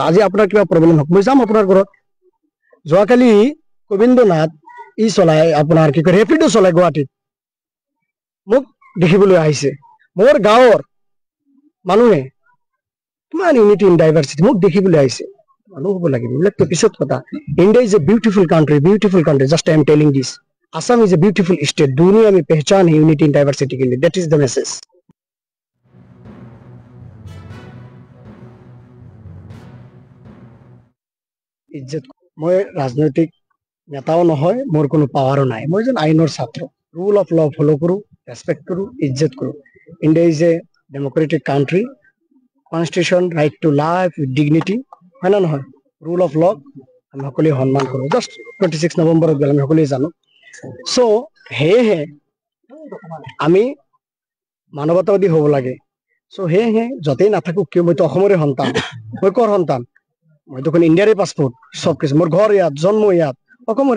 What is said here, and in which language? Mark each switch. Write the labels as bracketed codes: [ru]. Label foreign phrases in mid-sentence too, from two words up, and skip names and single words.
[as] আজি আপোনাৰ কিবা প্ৰব্লেম হওক, মই যাম আপোনাৰ ঘৰত। যোৱাকালি গোবিন্দ নাথ চলাই, আপোনাৰ কি কয়, ৰেপিডো চলাই গুৱাহাটীত, মোক দেখিবলৈ আহিছে। মোৰ গাঁৱৰ মানুহে কিমান [en] unity in diversity, [as] মোক দেখিবলৈ আহিছে। মানুহ হ'ব লাগিব, এইবিলাকতো পিছত কথা। [en] India is a beautiful country, just I am telling this. Assam is a beautiful state, [hi] दुनिया में पहचान है [en] unity in diversity [hi] के लिए। [en] that is the message. [hi] इज्जत, मैं राजनैतिक नेताओं [as] নহয়, মোৰ কোনো পাৱাৰো নাই, মই এজন আইনৰ ছাত্ৰ। [en] rule of law [hi] फॉलो करूं, रेस्पेक्ट करूं, इज्जत करूं। [en] India is a democratic country, constitution, right to life with dignity, [hi] है ना [en] নহয়, rule of law [as] আমি সকলোৱে সন্মান কৰোঁ। জাষ্ট 26 নৱেম্বৰত গ'লে আমি সকলোৱে জানো। চ' সেয়েহে আমি মানৱতাবাদী হ'ব লাগে। চ' সেয়েহে য'তেই নাথাকো কিয়, মইতো অসমৰে সন্তান। মই কৰ সন্তান? মই দেখোন ইণ্ডিয়াৰে পাছপৰ্ট, চব কিছু মোৰ ঘৰ ইয়াত, জন্ম ইয়াত, অসমৰে।